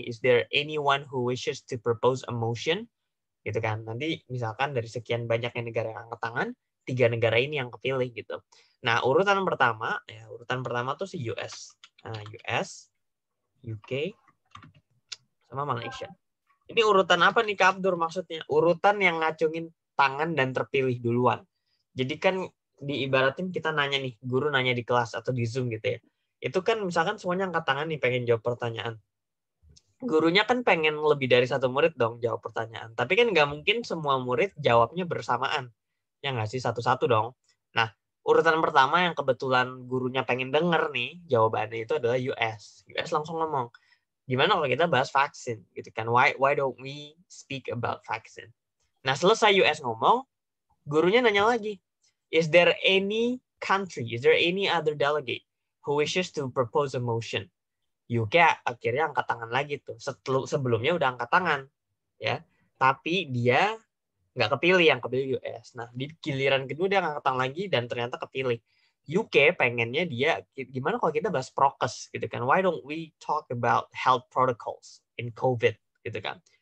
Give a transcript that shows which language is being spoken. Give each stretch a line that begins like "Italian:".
English: Is there anyone who wishes to propose a motion?
Indonesian: Gitu kan. Nanti misalkan dari sekian banyaknya negara yang angkat tangan, 3 negara ini yang kepilih gitu. Nah, urutan pertama tuh si US. Nah, US, UK, sama Malaysia. Ini urutan apa nih Kak Abdur maksudnya? Urutan yang ngacungin tangan dan terpilih duluan. Jadi kan diibaratin kita nanya nih, guru nanya di kelas atau di Zoom gitu ya. Itu kan misalkan semuanya angkat tangan nih pengen jawab pertanyaan. Gurunya kan pengen lebih dari satu murid dong jawab pertanyaan. Tapi kan nggak mungkin semua murid jawabnya bersamaan. Ya nggak sih, satu-satu dong. Nah, urutan pertama yang kebetulan gurunya pengen denger nih jawabannya itu adalah US. US langsung ngomong, gimana kalau kita bahas vaksin gitu kan?
English: Why don't we speak about vaccine?
Indonesian: Nah, selesai US ngomong, gurunya nanya lagi,
English: is there any country, is there any other delegate who wishes to propose a motion?
Indonesian: UK akhirnya angkat tangan lagi tuh. Sebelumnya udah angkat tangan, ya. Tapi dia nggak kepilih, yang kepilih US. Nah, di giliran kedua dia angkat tangan lagi dan ternyata kepilih. UK pengennya dia gimana kalau kita bahas prokes gitu kan?
English: Why don't we talk about health protocols in COVID
Indonesian: gitu kan?